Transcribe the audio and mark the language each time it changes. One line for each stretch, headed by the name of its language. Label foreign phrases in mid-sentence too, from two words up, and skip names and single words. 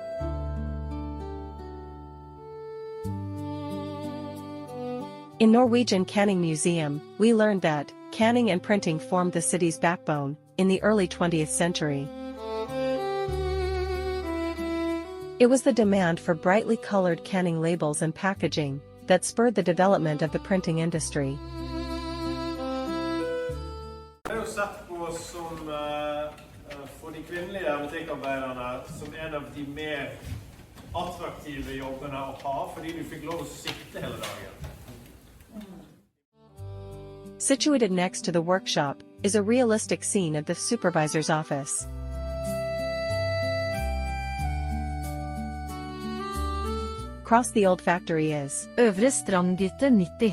English: In Norwegian Canning Museum, we learned that canning and printing formed the city's backbone in the early 20th century. It was the demand for brightly colored canning labels and packaging that spurred the development of the printing industry.
Norwegian: Vi har jo sett på som kvinnelige butikkarbeiderne som en av de mer attraktive jobbene å ha, fordi du fikk lov å sitte hele dagen.
English: Situated next to the workshop is a realistic scene of the supervisor's office. Across the old factory is Øvre Strandgytte 90.